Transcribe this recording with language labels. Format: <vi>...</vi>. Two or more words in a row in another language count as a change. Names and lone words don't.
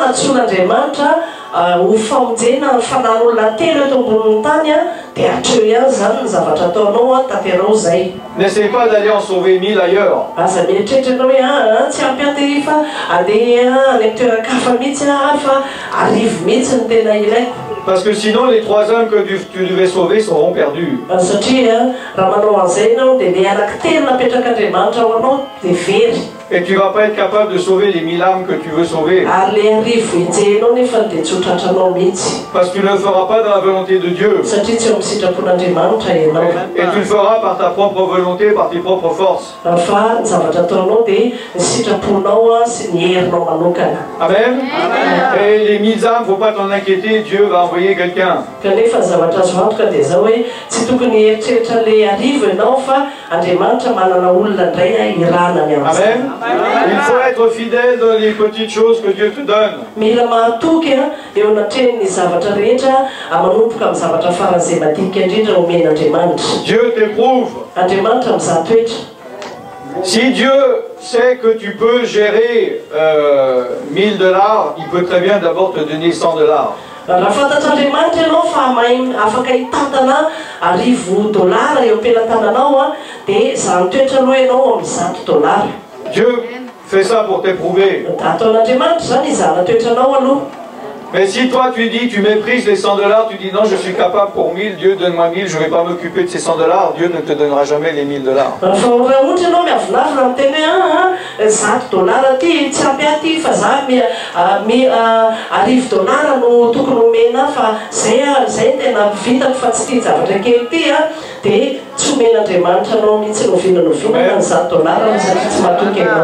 <mg>Raha ohatra ianao natsoan'Andriamanitra ho famonjena fanan'olona telo eto ambonin'ny tany a dia hatreo ihany zany ny zavatra ataonao a tanterao zay.</mg> <fr>N'essaie pas d'aller en sauver 1000 ailleurs.</fr> <mg>Aza mieritreritra ianao hoe tsy ampy fa andeha any amin'ny toeran-kafa mihitsy fa arivo mihitsy ny tena ilaiko.</mg> <fr>Parce que sinon les 3 hommes que tu devais sauver seront perdus.</fr> <mg>Satria raha manao an'izay ianao dia le anankitelo napetrak'Andriamanitra ao anao dia very.</mg> <fr>Et tu ne vas pas être capable de sauver les 1000 âmes que tu veux sauver.</fr> <mg>Ary le arivo hijenao nefa dia tsy ho tratranao mihitsy.</mg> <fr>Parce que tu ne le feras pas dans la volonté de Dieu.</fr> <mg>Satria tsy eo amin'ny sitrapon'Andriamanitra ianao.</mg> <fr>Et tu le feras par ta propre volonté, par tes propres forces.</fr> <mg>Fa ny zavatra ataonao dia ny sitraponao sy ny herinao manokana. Amen.</mg> <fr>Et les 1000 âmes, il ne faut pas t'en inquiéter, Dieu va envoyer quelqu'un.</fr> <mg>Kanefa ny zavatra azo antoka dia zao hoe tsy tokony eritreritra le arivo ianao fa Andriamanitra manana olona indray iranany amin'izay. Amen.</mg> <fr>Il faut être fidèle dans les petites choses que Dieu te donne.</fr> <mg>Mila mahatoky eo anatreny zavatra rehetra manomboka amin'ny zavatra faran'izay madinika indrindra omen'Andriamanitra.</mg> <fr>Dieu t'éprouve.</fr> <mg>Andriamanitra mizaha toetra.</mg> <fr>Si Dieu sait que tu peux gérer 1000 $, il peut très bien d'abord te donner 100 $.</fr> <mg>Raha fantatr'Andriamanitra ianao fa mahay afaka hitantana arivo $, eo am-pelantananao dia zany toetra aloha ianao amin'ny $100.</mg> <fr>Dieu fait ça pour t'éprouver.</fr> <mg>Ataon'Andriamanitra zany izahana toetranao aloha.</mg> <fr>Mais si toi tu dis, tu méprises les 100 $, tu dis non, je suis capable pour 1000, Dieu donne-moi 1000, je ne vais pas m'occuper de ces 100 $, Dieu ne te donnera jamais les 1000 $.</fr> <mg>Raha ohatra ianao miavinavina miteny hoe $100 ty tsy ampy aty fa za arivo $, no tokony omena fa zay tena vitako fa tsy tia zavatra kely ty dia tsy omen'Andriamanitra anao mihitsy novinana ny $100 satria tsy mahatoky ianao.</mg>